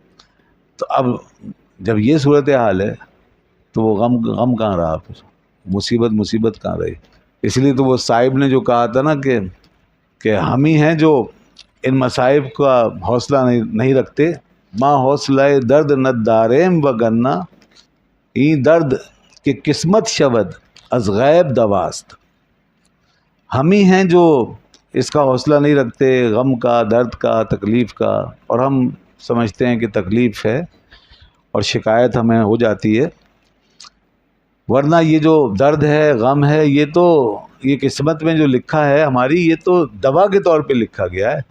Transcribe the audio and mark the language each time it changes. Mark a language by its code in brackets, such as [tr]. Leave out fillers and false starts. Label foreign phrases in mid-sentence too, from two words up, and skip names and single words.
[ur] تو اب جب یہ صورتحال ہے تو وہ غم کہاں رہا، پھر مصیبت کہاں رہی؟ اس لیے تو وہ صاحب نے جو کہا تھا نا کہ ہم ہی ہیں جو ان مصائب کا حوصلہ نہیں رکھتے، [fa] ماں حوصلہ درد نہ داریم وگرنہ ای درد کہ قسمت شود از غیب دواست۔ [ur] ہم ہی ہیں جو اس کا حوصلہ نہیں رکھتے، غم کا، درد کا، تکلیف کا، اور ہم سمجھتے ہیں کہ تکلیف ہے اور شکایت ہمیں ہو جاتی ہے، ورنہ یہ جو درد ہے، غم ہے، یہ قسمت میں جو لکھا ہے ہماری، یہ تو دوا کے طور پہ لکھا گیا ہے۔